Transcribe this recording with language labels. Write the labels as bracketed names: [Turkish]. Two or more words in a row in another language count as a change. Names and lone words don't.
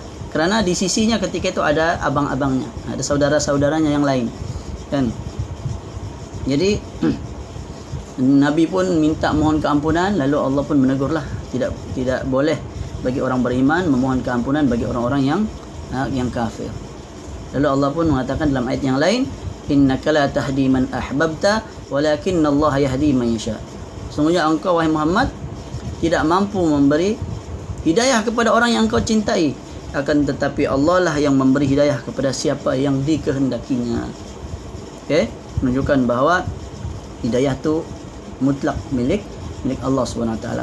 [Malay] Kerana di sisinya ketika itu ada abang-abangnya, ada saudara-saudaranya yang lain, kan? Jadi Nabi pun minta mohon keampunan, lalu Allah pun menegurlah, tidak boleh bagi orang beriman memohon keampunan bagi orang-orang yang kafir. Lalu Allah pun mengatakan dalam ayat yang lain, [Arabic] إنك لا تهدي من أحببت ولكن الله يهدي من يشاء. [Malay] Sesungguhnya engkau wahai Muhammad tidak mampu memberi hidayah kepada orang yang engkau cintai, akan tetapi Allah lah yang memberi hidayah kepada siapa yang dikehendakinya. Okey, menunjukkan bahawa hidayah tu mutlak milik Allah [Arabic] سبحانه وتعالى.